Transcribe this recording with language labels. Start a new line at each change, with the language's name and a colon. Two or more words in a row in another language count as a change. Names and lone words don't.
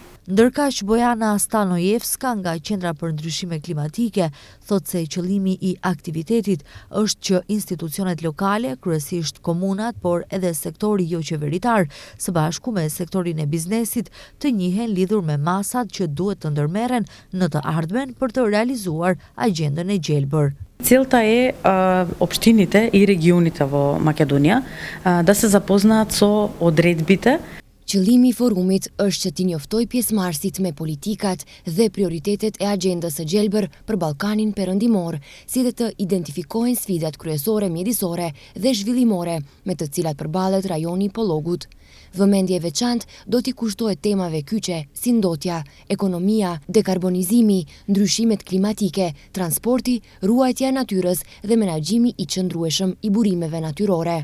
Albanian: Ndërkaq Bojana Stanojevska nga Qendra për Ndryshime Klimatike thotë se qëllimi i aktivitetit është që institucionet lokale, kryesisht komunat, por edhe sektori jo qeveritar, së bashku me sektorin e biznesit, të njihen lidhur me masat që duhet të ndërmerren në të ardhmen për të realizuar agjendën e gjelbër.
Macedonian: Целта е општините и регионите во Македонија да се запознаат со одредбите.
Albanian: Qëllimi i forumit është që t'i njoftoj pjesëmarrësit me politikat dhe prioritetet e agjendës së gjelbër për Ballkanin Perëndimor, si dhe të identifikojnë sfidat kryesore mjedisore dhe zhvillimore me të cilat përballet rajoni i Pollogut. Vëmendje e veçantë do t'i kushtohet temave kyçe si ndotja, ekonomia, dekarbonizimi, ndryshimet klimatike, transporti, ruajtja e natyrës dhe menaxhimi i qëndrueshëm i burimeve natyrore.